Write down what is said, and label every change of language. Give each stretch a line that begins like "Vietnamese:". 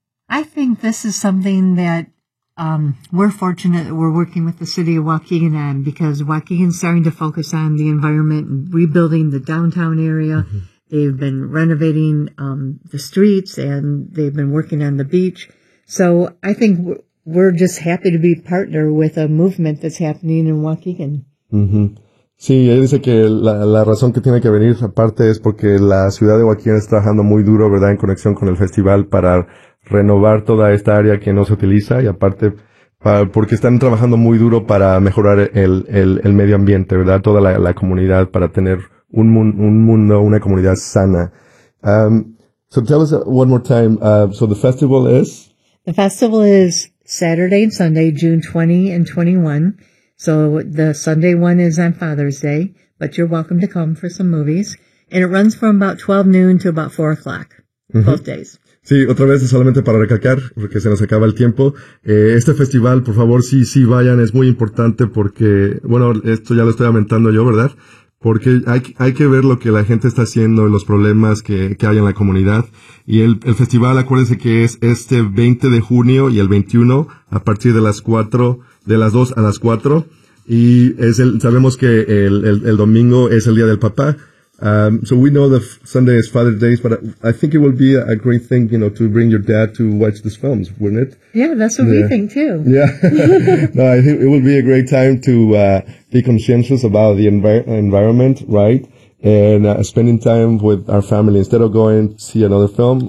English: I think this is something that we're fortunate that we're working with the city of Waukegan on, because Waukegan's starting to focus on the environment and rebuilding the downtown area. Mm-hmm. They've been renovating the streets, and they've been working on the beach. So I think we're just happy to be partner with a movement that's happening in Waukegan. Mm-hmm.
Spanish: Sí, ella dice que la razón que tiene que venir aparte es porque la ciudad de Waukegan está trabajando muy duro, ¿verdad?, en conexión con el festival para renovar toda esta área que no se utiliza, y aparte porque están trabajando muy duro para mejorar el medio ambiente, ¿verdad?, toda la comunidad, para tener un mundo, una comunidad sana.
English: So tell us one more time, so the festival is? The festival is Saturday and Sunday, June 20 and 21. So the Sunday one is on Father's Day, but you're welcome to come for some movies. And it runs from about 12 noon to about 4 o'clock, mm-hmm. both days.
Spanish: Sí, otra vez, solamente para recalcar, porque se nos acaba el tiempo. Este festival, por favor, sí vayan, es muy importante porque, bueno, esto ya lo estoy aumentando yo, ¿verdad? Porque hay que ver lo que la gente está haciendo, los problemas que hay en la comunidad. Y el festival, acuérdense que es este 20 de junio y el 21, a partir de las 4, de las 2 a las 4. Y sabemos que el domingo es el Día del Papá.
English: So we know that Sunday is Father's Day, but I think it will be a great thing, you know, to bring your dad to watch these films, wouldn't it? Yeah, that's what we think too. Yeah. No, I think it will be a great time to be conscientious about the environment, right? And spending time with our family instead of going to see another film.